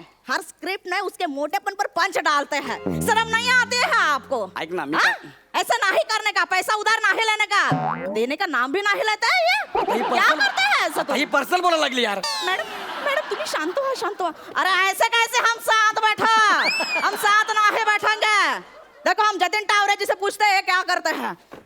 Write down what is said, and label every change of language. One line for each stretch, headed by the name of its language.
Hindi: हर script में उसके मोटेपन पर पंच डालते हैं. शर्म नहीं आती है आपको?
Marathi: ऐक ना, मी
Hindi: हाँ?
Marathi: काय-
Hindi: ऐसा नहीं करने का, पैसा उधार नहीं लेने का, देने का नाम भी नहीं लेते हैं ये. क्या करते हैं ऐसा तो?
Marathi: ही पर्सनल बोलायला लागली यार. मैडम तुम्ही शांत हो, शांत हो.
Hindi: अरे ऐसे कैसे हम साथ बैठा? हम साथ नहीं बैठेंगे. देखो हम जतिन टावरे जी से पूछते हैं क्या करते हैं.